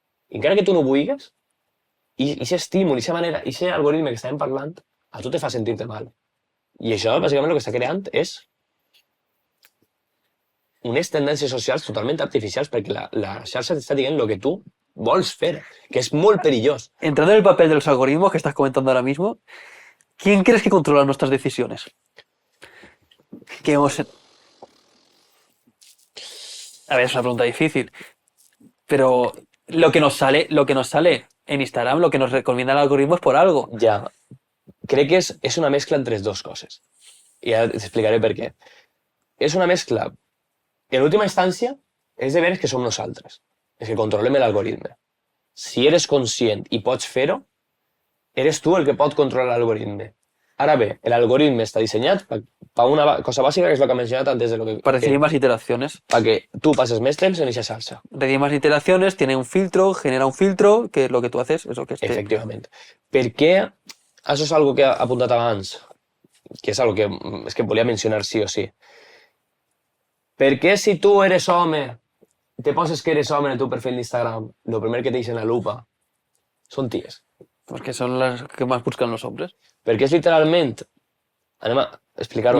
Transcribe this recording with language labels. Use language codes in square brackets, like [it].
[ca] I encara que tu no vulguis, i aquest estímul, i aquesta manera, i aquest algoritme que estàvem parlant, a tu te fa sentir-te mal. I això, bàsicament, el que està creant és unes tendències socials totalment artificials, perquè la xarxa t'està dient el que tu vols fer, que és molt perillós. [es] Entrando en el papel de los algoritmos que estás comentando ahora mismo, ¿quién crees que controla nuestras decisiones? Que hemos... A ver, es una pregunta difícil, pero lo que nos sale en Instagram, lo que nos recomienda el algoritmo es por algo. [ca] Ja, crec que és una mescla entre les dues coses. I ara t'explicaré per què. És una mescla, en última instància, és de veres que som nosaltres, és que controlem l'algoritme. Si eres conscient i pots fer-ho, eres tu el que pot controlar l'algoritme. Ara bé, l'algoritme està dissenyat per una cosa bàsica, que és el que he mencionat antes de lo que... [es] Para recibir más iteraciones. Para que tú pases más temps en esa salsa. Recibir más iteraciones, tiene un filtro, genera un filtro, que lo que tú haces es lo que esté... [ca] Efectivament. Per què? Això és algo que he apuntat abans, que és algo que és que volia mencionar sí o sí. Per què si tu eres home, te poses que eres home en el teu perfil d'Instagram, lo primer que te dicen la lupa són ties? [es] Porque son las que más buscan los hombres. [ca] Perquè és literalment, anem a explicar-ho...